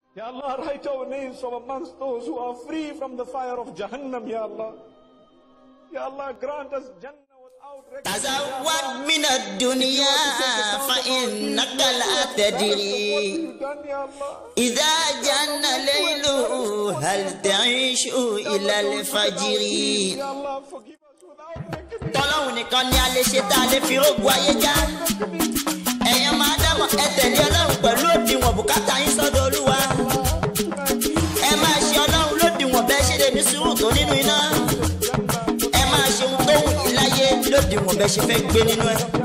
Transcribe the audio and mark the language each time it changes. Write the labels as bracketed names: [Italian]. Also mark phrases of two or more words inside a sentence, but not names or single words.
[Arabic] يا الله, [English] write our names from amongst those who are free from the fire of Jahannam, [Arabic] يا الله. يا الله, [English] grant us Jannah without recognition. [Arabic] تزود من الدنيا فإنك لا تدري إذا جن الليل هل تعيش إلى الفجر. [Yoruba] Tọ́lọ́hun nìkan ni a lè ṣe tá a lè fi rògbò ayé já. Ẹ̀yin máa dámọ̀ ẹ tẹ̀lé Ọlọ́run pẹ̀lú òdiwọ̀n bùkátà yín sọ́dọ̀ Olúwa. Ẹ máa ṣe Ọlọ́run lódiwọ̀n bẹ́ẹ̀ ṣe lè ní sùúrù tó nínú iná. Ẹ máa ṣe ohun tó wù yín láyé lódiwọ̀n bẹ́ẹ̀ ṣe fẹ́ gbé nínú ẹ̀.